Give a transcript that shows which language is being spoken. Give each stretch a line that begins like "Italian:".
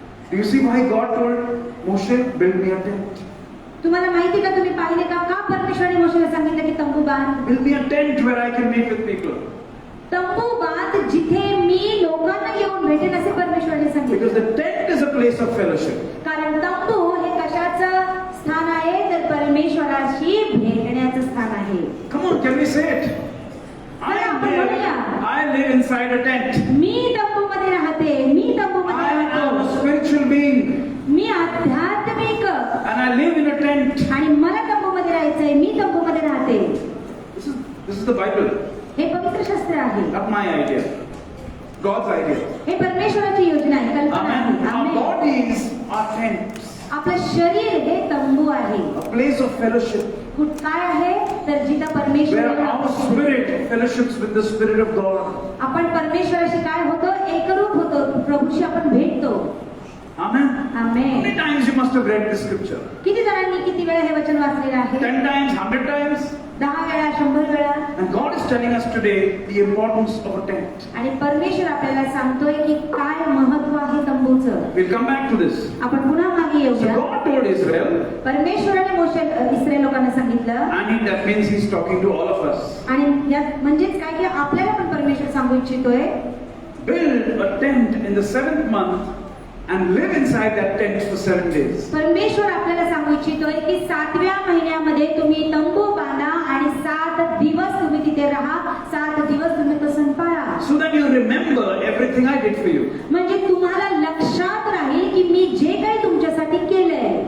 English: Do you see why God told Moshe, build me a tent?
Marathi: तुम्हाला माहिती का? तुम्ही पाहिले का? का परमेश्वराने मोशेला सांगितलं की तंबू बांध?
English: Build me a tent where I can meet with people.
Marathi: तंबू बांध जिथे मी लोकांना येऊन भेटेन, असे परमेश्वराने
English: Because
Marathi: सांगितलं.
English: the tent is a place of fellowship.
Marathi: कारण तंबू हे कशाचं स्थान आहे? तर परमेश्वराशी भेटण्याचं स्थान आहे.
English: Come on, can we say it? I live inside a tent.
Marathi: मी तंबू मध्ये राहते. मी तंबू मध्ये
English: I am a
Marathi: राहतो.
English: spiritual being
Marathi: मी आध्यात्मिक
English: and I live in a tent.
Marathi: आणि मला तंबू मध्ये राहायचंय. मी तंबू मध्ये राहते.
English: This is the Bible,
Marathi: हे पवित्र शास्त्र आहे.
English: not my idea. God's idea.
Marathi: हे परमेश्वराची योजना आहे, कल्पना आहे.
English: Amen. Our
Marathi: amen.
English: bodies are tents.
Marathi: आपलं शरीर हे तंबू आहे.
English: A place of fellowship
Marathi: काय आहे? तर जिथं
English: where
Marathi: परमेश्वर
English: our spirit fellowships with the Spirit of God.
Marathi: आपण परमेश्वराशी काय होतो? एकरूप होतो. प्रभूशी आपण भेटतो.
English: Amen. How
Marathi: amen.
English: many times you must have read this scripture?
Marathi: किती जणांनी किती वेळा हे वचन वाचलेलं आहे?
English: 10 times, 100 times?
Marathi: 10 वेळा, 100 वेळा.
English: And God is telling us today the importance of a tent.
Marathi: आणि परमेश्वर आपल्याला सांगतोय की काय महत्व आहे तंबूचं.
English: We'll come back to this.
Marathi: आपण पुन्हा मागे
English: So
Marathi: येऊया.
English: God told Israel,
Marathi: परमेश्वराने इस्रायल लोकांना सांगितलं,
English: and that means He's talking to all of us.
Marathi: आणि यात म्हणजेच काय की आपल्याला पण परमेश्वर सांगू इच्छितोय,
English: Build a tent in the 7th month and live inside that tent for 7 days.
Marathi: परमेश्वर आपल्याला सांगू इच्छितोय की 7व्या महिन्यामध्ये तुम्ही तंबू बांधा आणि 7 दिवस तुम्ही तिथे राहा. 7 दिवस तुम्ही तो सण पाळा.
English: So that you remember everything I did for you.
Marathi: म्हणजे तुम्हाला लक्षात राहील की मी जे काही तुमच्यासाठी केलंय.